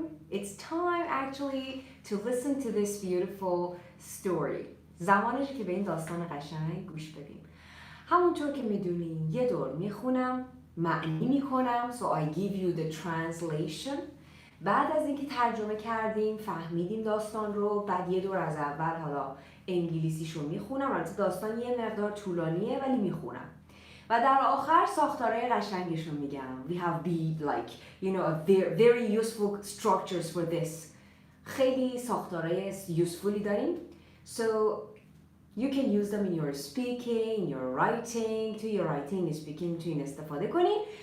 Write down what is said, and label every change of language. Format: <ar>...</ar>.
<en>It's time actually to listen to this beautiful story.</en> <fa>زمانشه که به این داستان قشنگ گوش بدیم. همونطور که میدونین یه دور میخونم، معنی میکنم.</fa> <en>So I give you the translation.</en> <fa>بعد از اینکه ترجمه کردیم، فهمیدیم داستان رو، بعد یه دور از اول حالا انگلیسیشو میخونم. البته داستان یه مقدار طولانیه ولی میخونم. و در آخر ساختارهای قشنگش رو میگم.</fa> <en>We have like, a very useful structures for this.</en> <fa>خیلی ساختارهای usefully داریم.</fa> <en>So you can use them in your speaking, your writing.</en> <fa>تو</fa> <en>your writing speaking</en> <fa>میتونین استفاده کنین.</fa>